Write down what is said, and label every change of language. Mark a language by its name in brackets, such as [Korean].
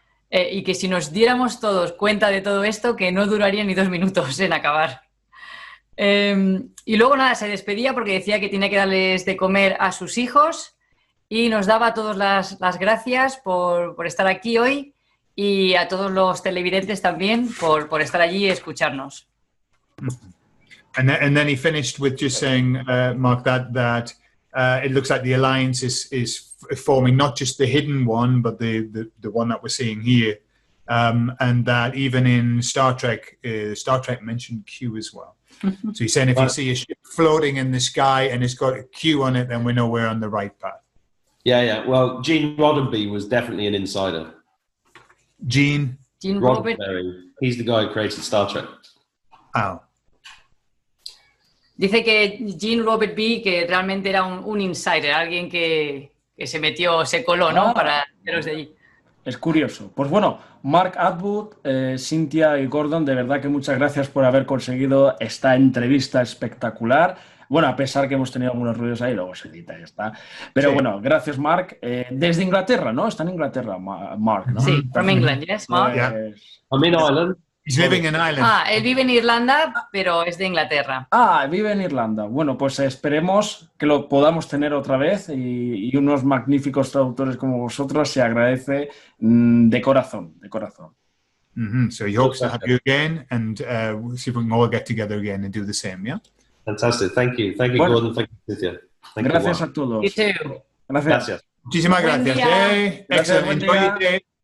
[Spanish] Y que si nos diéramos todos cuenta de todo esto, que no duraría ni 2 minutos en acabar. Y luego nada, se despedía porque decía que tenía que darles de comer a sus hijos y nos daba a todos las gracias por estar aquí hoy y a todos los televidentes también por estar allí y escucharnos. [English] And then he finished with just saying, Mark, that it looks like the alliance is forming not just the hidden one, but the one that we're seeing here, and that even in Star Trek mentioned Q as well. So he's saying if you see a ship floating in the sky and it's got a Q on it, then we know we're on the right path. Yeah. Well, Gene Roddenberry was definitely an insider. Gene Roddenberry. He's the guy who created Star Trek. Oh. [Spanish] Dice que Gene Roddenberry que realmente era un insider, alguien que se coló, ¿no? Para los de allí. Es curioso. Pues bueno, Mark Atwood, Cynthia y Gordon, de verdad que muchas gracias por haber conseguido esta entrevista espectacular. Bueno, a pesar que hemos tenido algunos ruidos ahí, luego se edita y ya está. Pero sí. Bueno, gracias, Mark. Desde Inglaterra, ¿no? Está en Inglaterra, Mark, ¿no? [English] Sí, from England, yes, Mark. I'm in Ireland. He's living in Ireland. [Spanish] Él vive en Irlanda, pero es de Inglaterra. Vive en Irlanda. Bueno, pues esperemos que lo podamos tener otra vez y unos magníficos traductores como vosotros se agradece de corazón, de corazón. [English] So he hopes to have you again and we'll see if we can all get together again and do the same, yeah? Fantastic. Thank you. Thank you, [Spanish] bueno, [English] Gordon. Thank you, Cynthia. [Spanish] Gracias a todos. [English] You too. [Spanish] Gracias. Muchísimas gracias. Gracias, [English] Excellent. Enjoy your day.